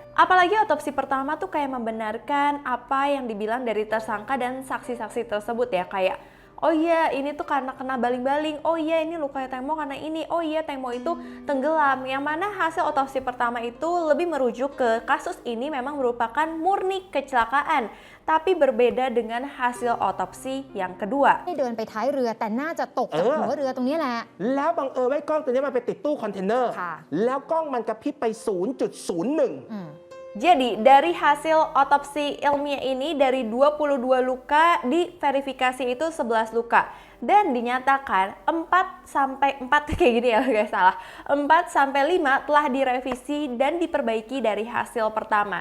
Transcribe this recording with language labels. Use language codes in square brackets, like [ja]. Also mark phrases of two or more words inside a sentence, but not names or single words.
[id] Apalagi otopsi pertama tuh kayak membenarkan apa yang dibilang dari tersangka dan saksi-saksi tersebut ya, kayak oh iya ini tuh karena kena baling-baling, oh iya ini lukanya Teng Mo karena ini, oh iya Teng Mo itu tenggelam. Yang mana hasil otopsi pertama itu lebih merujuk ke kasus ini memang merupakan murni kecelakaan, tapi berbeda dengan hasil otopsi yang kedua. [th] ให้เดินไปท้ายเรือแต่น่าจะตกจากหัวเรือตรงนี้แหละ แล้วบังเอิญว่ากล้องตัวนี้มันไปติดตู้คอนเทนเนอร์ ค่ะ แล้วกล้องมันกระพริบไป 0.01 [id] Jadi dari hasil otopsi ilmiah ini dari 22 luka diverifikasi itu 11 luka dan dinyatakan 4 kayak gini ya guys, salah. 4-5 telah direvisi dan diperbaiki dari hasil pertama.